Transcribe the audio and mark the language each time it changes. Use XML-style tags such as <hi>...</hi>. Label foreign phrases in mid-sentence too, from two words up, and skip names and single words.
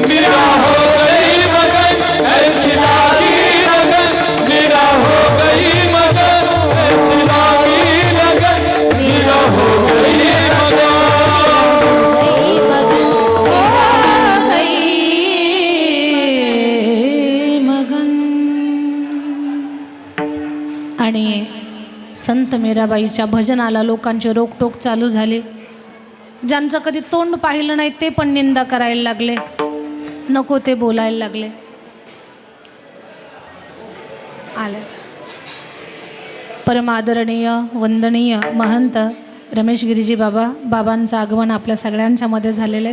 <hi>मीरा हो गई मगन, ऐसी लागी लगन मीरा हो गई मगन, ऐसी लागी लगन मीरा हो गई मगन. गई मगन हो गई मगन.</hi> <mr>आणि संत मीराबाईच्या भजनाला लोकांचे रोकटोक चालू झाले. ज्यांचं कधी तोंड पाहिलं नाही ते पण निंदा करायला लागले, नको ते बोलायला लागले. आले परमादरणीय वंदनीय महंत रमेश गिरीजी बाबांचं आगमन आपल्या सगळ्यांच्या मध्ये झालेलं आहे.</mr>